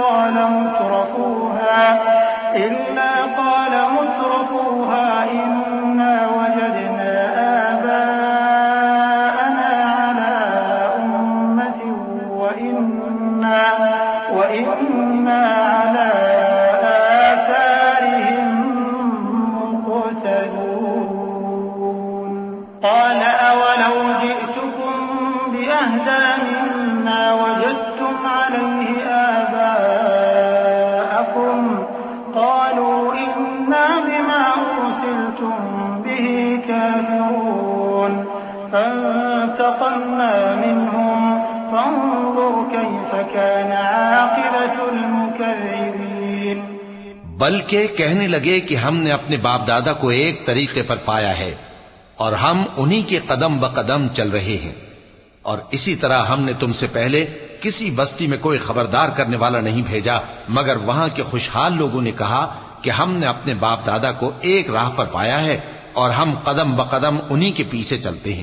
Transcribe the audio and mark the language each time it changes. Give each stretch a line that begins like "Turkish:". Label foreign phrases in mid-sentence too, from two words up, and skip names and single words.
Arabic: قال مترفوها إنا وجدنا آباءنا على أمة وإنا على آثارهم مقتدون. قال أولو جئتكم بأهدى مما وجدتم عليه آباءكم قالوا إنا بما أرسلتم به كافرون فانتقمنا منهم فانظر كيف كان عاقبة المكذبين.
Hindi: बल्कि कहने लगे कि हमने अपने बाप दादा को एक तरीके पर पाया है और हम उन्हीं के कदम ब कदम चल रहे हैं। और इसी तरह हमने तुमसे पहले किसी बस्ती में कोई खबरदार करने वाला नहीं भेजा मगर वहां के खुशहाल लोगों ने कहा कि हमने अपने बाप दादा को एक राह पर पाया है और हम कदम ब कदम उन्हीं के पीछे चलते हैं।